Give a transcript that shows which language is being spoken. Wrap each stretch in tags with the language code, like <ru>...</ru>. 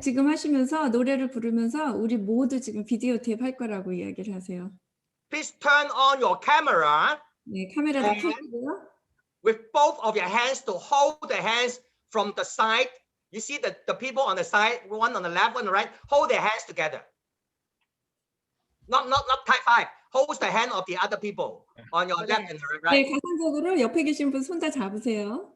<ko>지금 하시면서 노래를 부르면서 우리 모두 지금 비디오 테이프 할 거라고 이야기를 하세요.</ko> <en>Please turn on your camera</en> <ko>네, 카메라도 켜고요.</ko> <en>with both of your hands to hold the hands from the side. You see the people on the side, one on the left, one on the right, hold their hands together. Not type 5. Hold the hand of the other people on your left and</en> <ko>네,</ko> <en>right.</en> <ko>가상적으로 옆에 계신 분 손 다 잡으세요.</ko>